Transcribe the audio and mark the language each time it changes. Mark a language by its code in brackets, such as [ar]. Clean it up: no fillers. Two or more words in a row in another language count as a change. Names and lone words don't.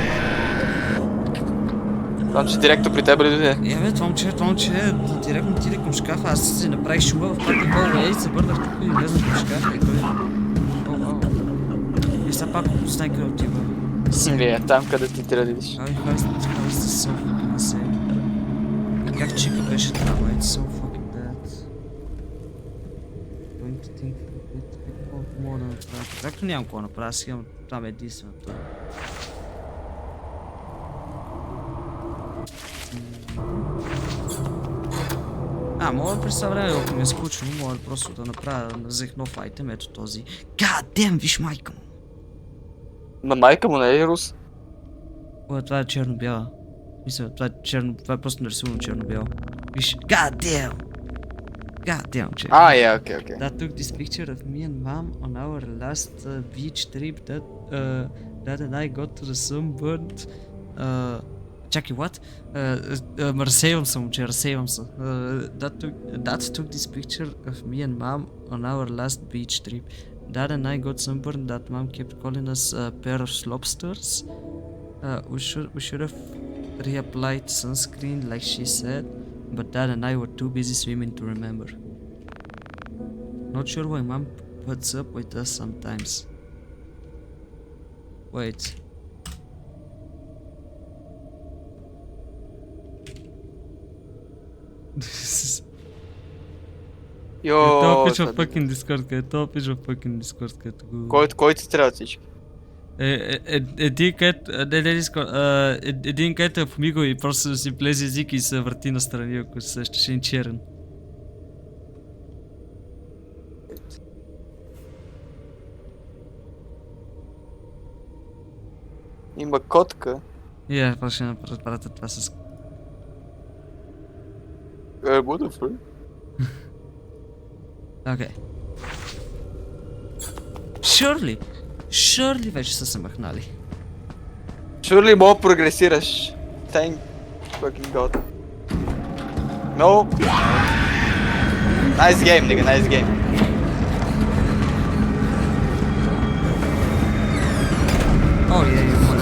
[bg] Знам, че директно при теб ли дойде? Бе, това момче директно отиде към шкафа, аз си направих шума в пъти хол, и се върнах тук и влезнах към шкафа и той... О, вау! И сега пак знай къде отива. Е, там къде ти трябва да видиш. [en] How is this so fucking insane? [bg] И как чика беше там, [en] it's so fucking bad. Going to think a bit, [bg] какво мога да направя? Както нямам какво да направя, сега там е единственото. Мога да представя време, ако ми е скучно, мога просто да направя, да взех нов айтем, ето този. [en] God damn, [bg] виж майка му! На майка му не е рус? Това е черно-бяла. Мисля, това е просто нарисувано черно-бяло. Виж, [en] god damn! God damn, че. Okay. That took this picture of me and mom on our last beach trip that and I got to the sunburned. Чакай, what? Разсейвам се, момче, разсейвам се. That took this picture of me and mom on our last beach trip. Dad and I got sunburned that mom kept calling us a pair of lobsters. We should have reapplied sunscreen like she said, but Dad and I were too busy swimming to remember. Not sure why mom puts up with us sometimes. Wait. [bg] Това пише в fucking Discord, където го... Кой ти трябва всички? Един където е в миго и просто си плезе език и се върти настрани, ако се сещаш, един черен. Има котка. Просто ще направя това с... [en] What the fuck? [bg] Окей. Surely вече са се махнали. Surely мога прогресираш. [en] Thank fucking god. No. Nice game, nigga, nice game. [bg] О, моля.